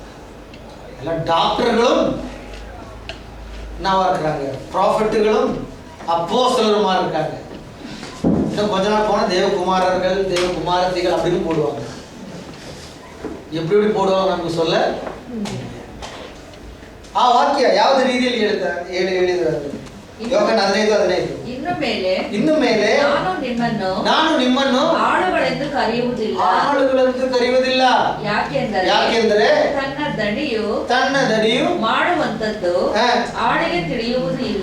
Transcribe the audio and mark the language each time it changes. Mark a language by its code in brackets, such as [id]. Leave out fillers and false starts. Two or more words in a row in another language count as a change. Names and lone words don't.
[ta] எல்லாம் டாக்டர்களும் என்னவா இருக்கிறாங்க, ப்ராஃபட்டுகளும் அப்போஸ்தலருமா இருக்காங்க. இன்னும் கொஞ்ச நாள் போனா தேவகுமாரர்கள் தேவகுமாரத்திகள் அப்படின்னு போடுவாங்க. எப்படி போடுவாங்க நமக்கு சொல்ல. [kn] ವಾಕ್ಯ ಯಾವ್ದು ರೀತಿಯಲ್ಲಿ ಹೇಳಿದ್ರು? ಯೋಹಾನ 15:15. ಇನ್ನು ಮೇಲೆ ನಾನು ನಿಮ್ಮನ್ನು ಆಳುಗಳೆಂದು ಕರೆಯುವುದಿಲ್ಲ. ಯಾಕೆಂದರೆ ತನ್ನ ದಣಿಯು ಮಾಡುವಂತದ್ದು ಆಳಿಗೆ ತಿಳಿಯುವುದು ಇಲ್ಲ.